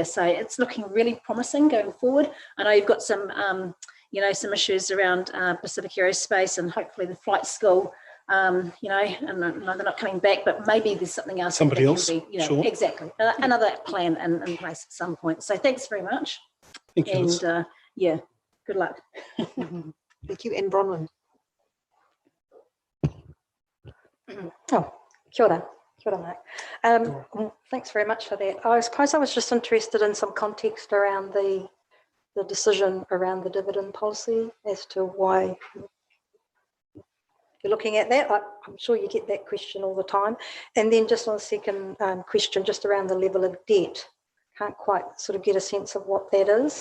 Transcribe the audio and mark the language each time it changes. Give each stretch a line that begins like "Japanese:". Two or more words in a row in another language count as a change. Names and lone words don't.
English: So it's looking really promising going forward. I know you've got some, you know, some issues around Pacific Aerospace and hopefully the flight school, you know, and they're not coming back, but maybe there's something else. Somebody else, be, you know, sure. Exactly. Another plan in place at some point. So thanks very much. Thank you. And yeah, good luck. Thank you. And Bronwyn.
Māori: Oh, kia ora. Kia ora, Mark.
English: Thanks very much for that. I suppose I was just interested in some context around the decision around the dividend policy as to why you're looking at that. I'm sure you get that question all the time. And then just on the second question, just around the level of debt, can't quite sort of get a sense of what that is.